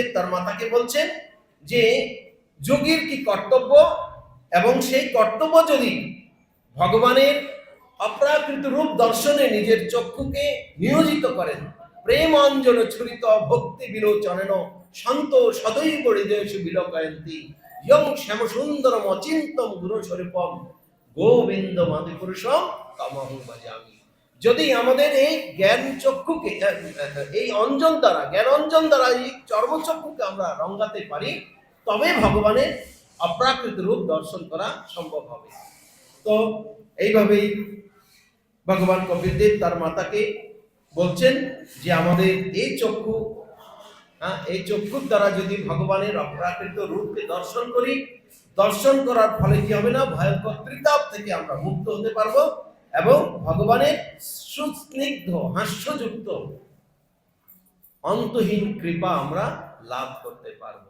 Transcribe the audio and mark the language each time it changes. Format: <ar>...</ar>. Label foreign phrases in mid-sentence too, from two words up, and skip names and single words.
<bn>তার মাতাকে বলছেন যে যোগীর কি কর্তব্য, এবং সেই কর্তব্য যদি ভগবানের অপ্রাকৃত রূপ দর্শনে নিজের চক্ষুকে নিয়োজিত করেন,</bn> <sa>প্রেম অঞ্জন ছুরিত ভক্তি বিলোচনেন সন্ত সদৈব হৃদয়েষু বিলোকয়ন্তি ইয়ং শ্যাম সুন্দরম অচিন্তম গুণস্বরূপম গোবিন্দমাদি পুরুষম তমহং ভজামি।</sa> <bn>যদি আমাদের এই জ্ঞান চক্ষুকে, এই অঞ্জন দ্বারা, জ্ঞান অঞ্জন দ্বারা এই চর্মচক্ষুকে আমরা রঙ্গাতে পারি, তবে ভগবানের অপ্রাকৃত রূপ দর্শন করা সম্ভব হবে। তো এইভাবেই ভগবান কপিল দেব তার মাতাকে বলছেন যে আমাদের এই চক্ষু, এই চক্ষুর দ্বারা যদি ভগবানের অপ্রাকৃত রূপকে দর্শন করি, দর্শন করার ফলে কি হবে না, ভয়ঙ্কর ত্রিতাপ থেকে আমরা মুক্ত হতে পারবো এবং ভগবানের সুস্নিগ্ধ হাস্যযুক্ত অন্তহীন কৃপা আমরা লাভ করতে পারবো।</bn>